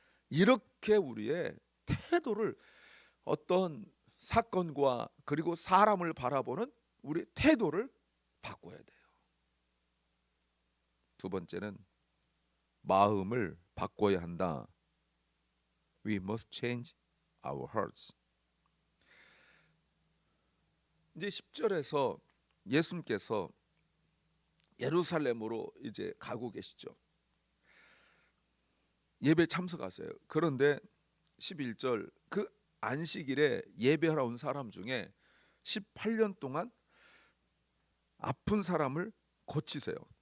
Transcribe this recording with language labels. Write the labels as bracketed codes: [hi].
[ko] 이렇게 우리의 태도를, 어떤 사건과 그리고 사람을 바라보는 우리 태도를 바꿔야 돼요. 두 번째는 마음을 바꿔야 한다. [en] We must change our hearts. [ko] 이제 10절에서 예수님께서 예루살렘으로 이제 가고 계시죠. 예배 참석하세요. 그런데 11절, 그 안식일에 예배하러 온 사람 중에 18년 동안 아픈 사람을 고치세요.